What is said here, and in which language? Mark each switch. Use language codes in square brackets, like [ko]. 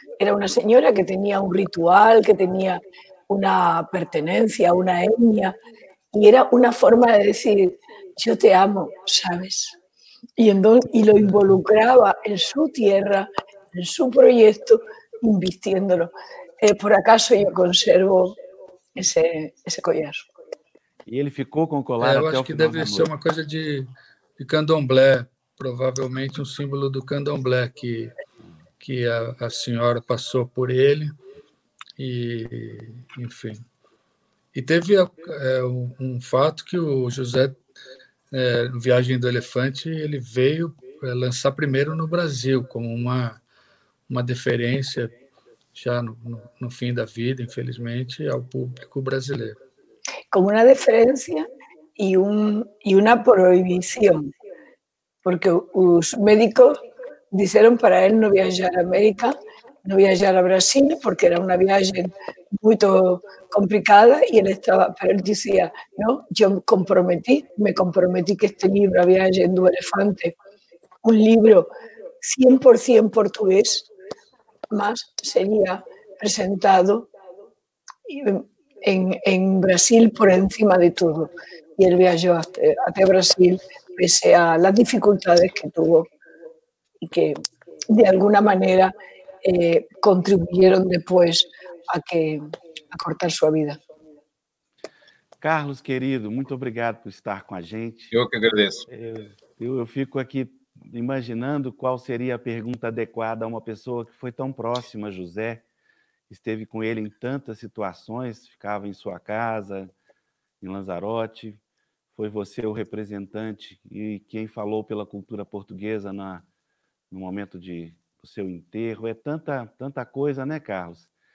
[es] Era una señora que tenía un ritual, que tenía una pertenencia, una etnia, y era una forma de decir, yo te amo, ¿sabes? Y lo involucraba en su tierra, en su proyecto, invistiéndolo. Por acaso yo conservo ese collar. [pt] E ele ficou com o colar até o final da noite. Eu acho que deve ser uma coisa de candomblé, provavelmente um símbolo do candomblé, que a senhora passou por ele, e enfim. E teve um fato que o José, no Viagem do Elefante, ele veio lançar primeiro no Brasil, como uma deferência, já no fim da vida, infelizmente, ao público brasileiro. [es] Como una deferencia y una prohibición, porque los médicos dijeron para él no viajar a América, no viajar a Brasil, porque era una viaje muy complicada, y pero él decía, no, yo me comprometí que este libro, A Viagem do Elefante, un libro 100% portugués, más sería presentado en Brasil por encima de todo. Y él viajó hasta Brasil pese a las dificultades que tuvo y que de alguna manera contribuyeron después a cortar [pt] sua vida. Carlos, querido, muito obrigado por estar com a gente. Eu que agradeço. Eu fico aqui imaginando qual seria a pergunta adequada a uma pessoa que foi tão próxima a José, esteve com ele em tantas situações, ficava em sua casa, em Lanzarote, foi você o representante e quem falou pela cultura portuguesa no momento do seu enterro. É tanta coisa, né, Carlos?